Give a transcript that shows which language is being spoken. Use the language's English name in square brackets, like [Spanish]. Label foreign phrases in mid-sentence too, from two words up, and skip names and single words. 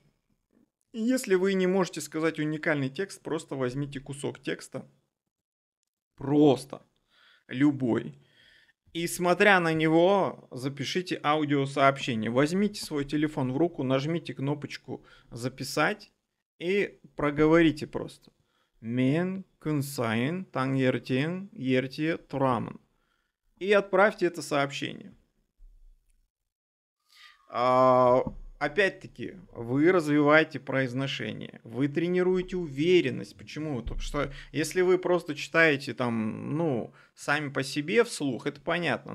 [Russian] И если вы не можете сказать уникальный текст, просто возьмите кусок текста, просто любой, и смотря на него, запишите аудиосообщение. Возьмите свой телефон в руку, нажмите кнопочку «Записать» и проговорите просто. [Kazakh] Мен күн сайын таңертең ерте тұрамын. [Russian] И отправьте это сообщение. Опять-таки, вы развиваете произношение, вы тренируете уверенность. Почему? Потому что если вы просто читаете там, сами по себе вслух, это понятно.